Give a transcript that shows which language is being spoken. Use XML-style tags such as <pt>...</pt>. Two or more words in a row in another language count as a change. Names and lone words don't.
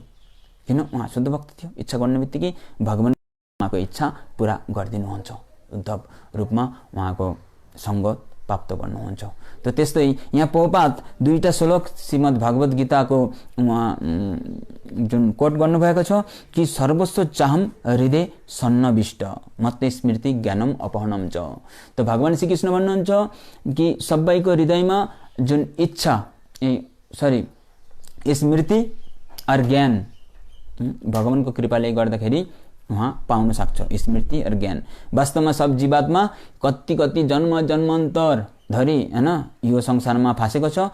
<ne>किन? उहाँ शुद्ध भक्त थियो। इच्छा गर्ने बित्तिकै भगवान उहाँको इच्छा पुरा गरिदिनुहुन्छ। उद्धव रूपमा उहाँको सँग प्राप्त गर्नुहुन्छ। त त्यस्तै यहाँ प्रभुपाद दुईटा श्लोक श्रीमद् भगवत गीताको उहाँ जुन कोट गर्नुभएको छ कि</ne> <sa>सर्वस्व चाहम हृदय सन्नविष्ट मत स्मृति ज्ञानम अपहरणम च।</sa> <ne>त भगवान श्रीकृष्ण भन्नुहुन्छ कि सबैको हृदयमा जुन इच्छा स्मृति और ज्ञान भगवानको कृपाले गर्दाखेरि उहाँ पाउन सक्छ। स्मृति और ज्ञान वास्तवमा सब जीवात्मा कति जन्मान्तर धरि हैन यो संसारमा फासेको छ।</ne>